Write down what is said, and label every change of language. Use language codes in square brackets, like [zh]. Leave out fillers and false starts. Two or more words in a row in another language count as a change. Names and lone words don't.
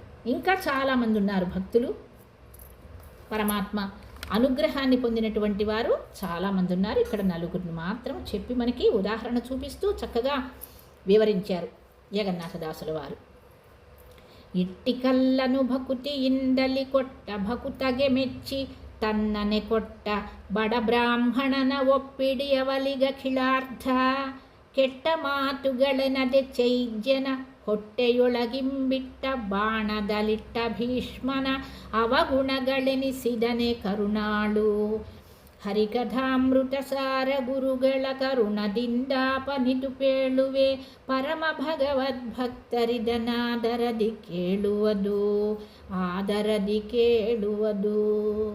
[te] ఇంకా చాలామంది ఉన్నారు భక్తులు, పరమాత్మ అనుగ్రహాన్ని పొందినటువంటి వారు చాలామంది ఉన్నారు. ఇక్కడ నలుగురిని మాత్రం చెప్పి మనకి ఉదాహరణ చూపిస్తూ చక్కగా వివరించారు జగన్నాథదాసుల వారు. [kn] ಇಟ್ಟಿ ಕಲ್ಲನು ಭಕುತಿ ಇಂದಲಿ ಕೊಟ್ಟ ಭಕುತಗೆ ಮೆಚ್ಚಿ ತನ್ನನೆ ಕೊಟ್ಟ ಬಡ ಬ್ರಾಹ್ಮಣನ ಒಪ್ಪಿಡಿಯವಲಿಗ ಖಿಳಾರ್ಥ ಕೆಟ್ಟ ಮಾತುಗಳನದೆ ಚೈಜ್ಯನ ಹೊಟ್ಟೆಯೊಳಗಿಂಬಿಟ್ಟ ಬಾಣದಲಿಟ್ಟ ಭೀಷ್ಮನ ಅವಗುಣಗಳೆನಿಸಿದನೆ ಕರುಣಾಳು ಹರಿಕಥಾಮೃತ ಸಾರ ಗುರುಗಳ ಕರುಣದಿಂದಾಪನಿತು ಪೇಳುವೆ ಪರಮ ಭಗವದ್ಭಕ್ತರಿದನಾದರದಿ ಕೇಳುವುದು ಆದರದಿ ಕೇಳುವುದು.